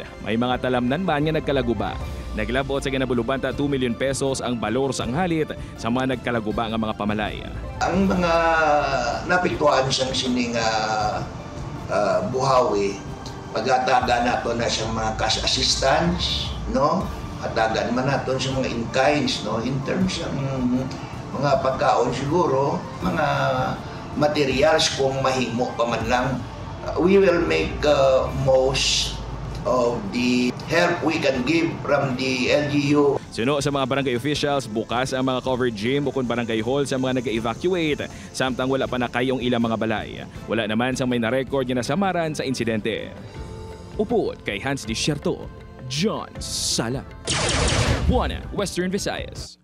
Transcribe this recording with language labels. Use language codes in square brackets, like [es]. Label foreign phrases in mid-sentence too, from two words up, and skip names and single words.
[hil] May mga talamnan man nga nagkalaguba. Naglabot sa ginabulubanta 2 million pesos ang balor sang halit sa mga nagkalaguba nga mga pamalay. Ang mga napiktuan siyang sining buhawi, pag-ataga nato na siyang mga [en] cash assistance, [hil] no? Atagan man nato sa mga in-kinds, no? [en] In terms [hil] ng mga pagkaon siguro, mga materials kung mahimo pa man lang. [en] We will make most of the help we can give from the LGU. [hil] Suno sa mga [en] barangay officials, [hil] bukas ang mga [en] covered gym [hil] o kung [en] barangay hall [hil] sa mga nag-evacuate samtang wala pa na kayong ilang mga balay. Wala naman sa may na-record na nasamaran sa insidente. Upod kay Hans Desierto, John Sala, One Western Visayas.